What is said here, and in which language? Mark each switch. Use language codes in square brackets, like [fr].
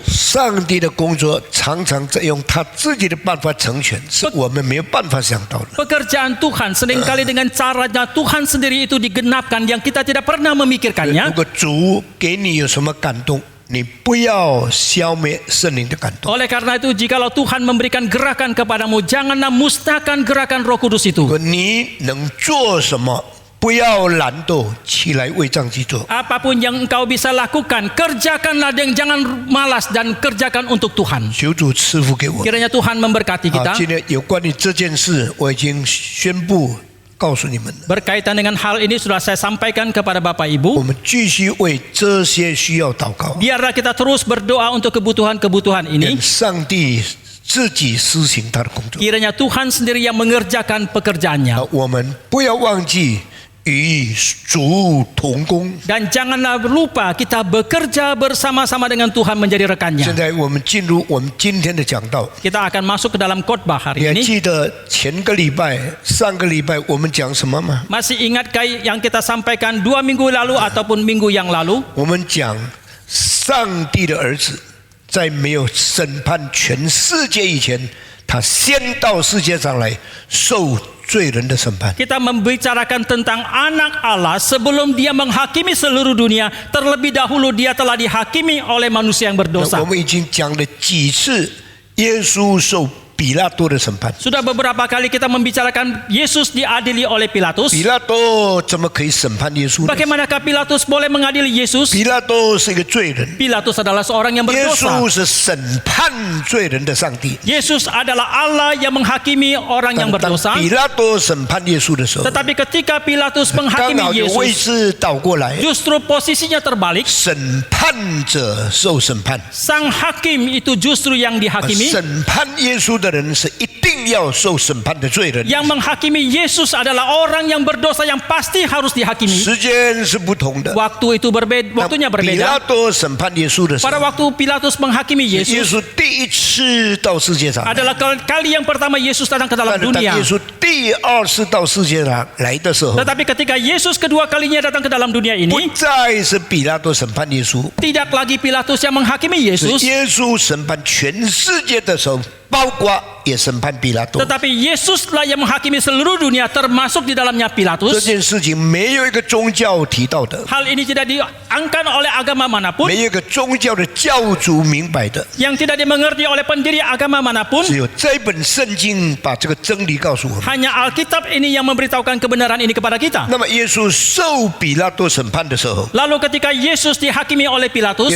[zh] 上帝的工作常常在用他自己的办法成全，是我们没有办法想到的。 [id] pekerjaan Tuhan seringkali dengan caranya Tuhan sendiri itu digenapkan yang kita tidak pernah [zh] 如 [id] memikirkannya. [zh] 果主给你有什么感动，你不要消灭圣灵的感动。 [id] Oleh karena itu, jikalau Tuhan memberikan gerakan kepadamu, janganlah musnahkan gerakan Roh Kudus [zh] 如 [id] itu. [zh] 果你能做什么，不要懒惰，起来为上帝做。 [id] Apapun yang engkau bisa lakukan, kerjakanlah dan jangan malas dan kerjakan untuk Tuhan. [zh] 求主赐福给我。 [id] Kiranya Tuhan memberkati [zh] 好， [id] kita. [zh] 今天有关于这件事，我已经宣布告诉你们了。 [id] Berkaitan dengan hal ini sudah saya sampaikan kepada Bapak [zh] 我 [id] Ibu. [zh] 们继续为这些需要祷告， [id] Biarlah kita terus berdoa untuk kebutuhan-kebutuhan [zh] 愿 [id] ini. [zh] 上帝自己施行他的工作。 [id] Kiranya Tuhan sendiri yang mengerjakan pekerjaannya. [zh] 我们不要忘记与主同工。 [id] Dan janganlah lupa kita bekerja bersama-sama dengan Tuhan menjadi [zh] 现 [id] rekannya. [zh] 在我们进入我们今天的讲道。 [id] Kita akan masuk ke dalam khotbah [zh] 你 [id] hari [zh] 还 [id] ini. [zh] 记得前个礼拜、上个礼拜我们讲什么吗？ [id] Masih ingatkah yang kita sampaikan 2 minggu lalu ataupun minggu yang lalu? [zh] 我们讲上帝的儿子在没有审判全世界以前，他先到世界上来受罪人的审判。 [id] Kita membicarakan tentang anak Allah sebelum dia menghakimi seluruh dunia. Terlebih dahulu dia telah dihakimi oleh manusia yang [zh] 我 [id] berdosa. [zh] 们已经讲了几次耶稣受比拉多的审判。 [id] Sudah beberapa kali kita membicarakan Yesus diadili oleh Pilatus. [zh] 比拉多怎么可以审判耶稣呢？ [id] Bagaimanakah Pilatus boleh mengadili Yesus? [zh] 比拉多是一个罪人， [id] Pilatus adalah seorang yang [zh] 耶 [id] berdosa. [zh] 稣是审判罪人的上帝。 [id] Yesus adalah Allah yang menghakimi orang yang [zh] 当 [id] berdosa. [zh] 比拉多审判耶稣的时候， [id] Tetapi ketika Pilatus [zh] 刚 [id] menghakimi [zh] 好就位 [id] Yesus, [zh] 置倒过来， [id] justru posisinya terbalik. [zh] 审判者受审判。 [id] Sang hakim itu justru yang dihakimi. [zh] 审判耶稣的人是一定要受审判的罪人。 [id] Yang menghakimi Yesus adalah orang yang berdosa yang pasti harus dihakimi. [zh] 时间是不同的。 [id] Waktu itu waktunya [zh] 比拉 [id] berbeda. [zh] 多审判耶稣的时 [id] Pada [zh] 候， [id] waktu Pilatus menghakimi [zh] 耶 [id] Yesus [zh] 稣第一次到世界上来， [id] adalah kali yang pertama Yesus datang ke dalam [zh] 但是当 [id] dunia. [zh] 耶稣第二次到世界上来的时候， [id] Tetapi ketika Yesus kedua kalinya datang ke dalam dunia [zh] 不 [id] ini, [zh] 再是比拉多审判耶稣， [id] tidak lagi Pilatus yang menghakimi [zh] 是 [id] Yesus, [zh] 耶稣审判全世界的时候，包括也审判比拉多。 [id] tetapi Yesuslah yang menghakimi seluruh dunia termasuk di dalamnya [zh] 这 [id] Pilatus. [zh] 件事情没有一个宗教提到的， [id] Hal ini tidak diangkat oleh agama manapun, [zh] 没有一个宗教的教主明白的， [id] yang tidak dimengerti oleh pendiri agama manapun. [zh] 只有这本圣经把这个真理告诉我们。 [id] Hanya Alkitab ini yang memberitahukan kebenaran ini kepada kita. [zh] 那么耶稣受比拉多审判的时候， [id] Lalu ketika Yesus dihakimi oleh Pilatus,